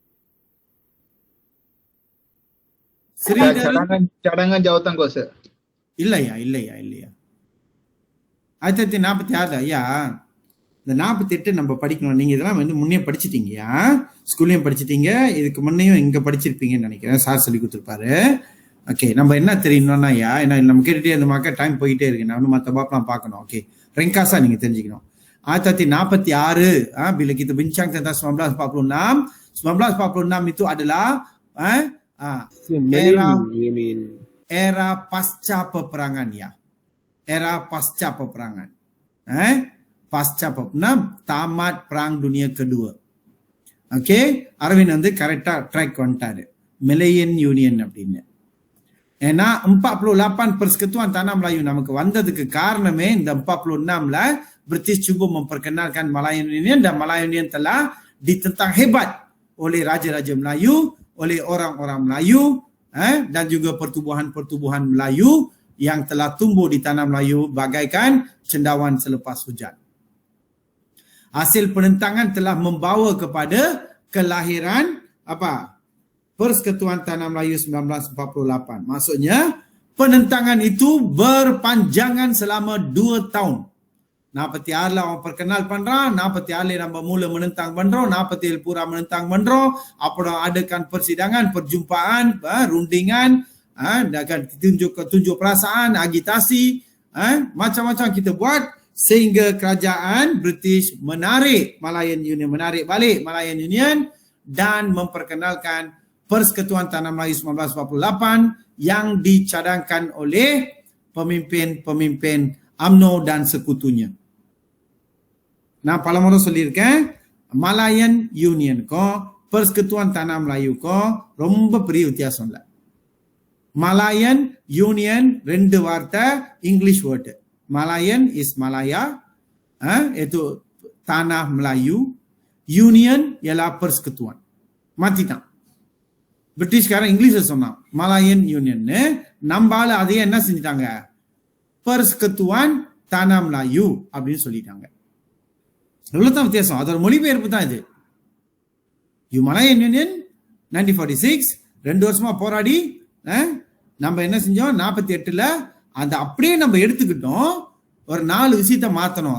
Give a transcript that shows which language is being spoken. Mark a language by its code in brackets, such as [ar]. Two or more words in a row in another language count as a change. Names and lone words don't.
[ms] Cadangan jawatan kuasa. [ta] இல்லையா 1946 ஐயா. இந்த 48 நம்ம படிக்கணும். நீங்க இதெல்லாம் முன்னே படிச்சிட்டீங்கயா, ஸ்கூல்லயும் படிச்சிட்டீங்க, இதுக்கு முன்னையும் இங்க படிச்சிருப்பீங்கன்னு நினைக்கிறேன். சார் சொல்லி கொடுத்துருப்பாரு. ஓகே, நம்ம என்ன தெரியணும்னா ஐயா, ஏன்னா நம்ம கேட்டுட்டே இருந்தோமாக்கா டைம் போயிட்டே இருக்கு. நான் மற்ற பாப்பெல்லாம் பார்க்கணும். ஓகே, ringkasa நீங்க தெரிஞ்சுக்கணும். [ms] 1946 bila kita bincang tentang 1946 itu adalah era pasca peperangan ya. Era pasca peperangan. Pasca peperangan, tamat perang dunia kedua. [ta] Okay, Arvind வந்து கரெக்டா ட்ராக் வந்துட்டாரு. மில்லியன் யூனியன் அப்படின்னு. [ms] ஏன்னா 48 persekutuan tanah Melayu [ta] நமக்கு வந்ததுக்கு காரணமே இந்த [ms] 46ல British cuba memperkenalkan Malayan Union dan Malayan Union telah ditentang hebat oleh raja-raja Melayu, oleh orang-orang Melayu dan juga pertubuhan-pertubuhan Melayu yang telah tumbuh di tanah Melayu bagaikan cendawan selepas hujan. Hasil penentangan telah membawa kepada kelahiran apa? Persekutuan Tanah Melayu 1948. Maksudnya penentangan itu berpanjangan selama 2 tahun. [ta] 46 அவன் பர்க்கனால் பண்றான், 46 நம்ம மூல menentang பண்றோம், 47 pura menentang பண்றோம். [ms] அப்புறம் adakan persidangan, perjumpaan, rundingan, dan tunjuk perasaan, agitasi, macam-macam kita buat sehingga kerajaan British menarik Malayan Union, menarik balik Malayan Union dan memperkenalkan Persekutuan Tanah Melayu 1948 yang dicadangkan oleh pemimpin-pemimpin UMNO dan sekutunya. [ta] நான் பலமுறை சொல்லியிருக்கேன், மலாயன் யூனியனுக்கும் பர்ஸ்கத்துவான் தானா மலாயுக்கும் ரொம்ப பெரிய வித்தியாசம் இல்லை. மலாயன் யூனியன் 2 வார்த்தை இங்கிலீஷ் வேர்டு. [en] Malayan is Malaya, [ms] itu tanah Melayu. Union ialah persekutuan. [ta] மாத்திட்டான். பிரிட்டிஷ் காரன் இங்கிலீஷ்ல சொன்னான் மலாயன் யூனியன். நம்மால அதையே என்ன செஞ்சிட்டாங்க, பர்ஸ்கத்துவான் தானா மலாயு அப்படின்னு சொல்லிட்டாங்க. இவ்வளவுதான் வித்தியாசம். அதோட மொழிபெயர்ப்பு தான் இது. மலாயன் யூனியன் 1946 2 வருஷமா போராடி நம்ம என்ன செஞ்சோம், 48ல அந்த அப்படியே நம்ம எடுத்துக்கிட்டோம், ஒரு 4 விஷயத்தை மாத்தணும்.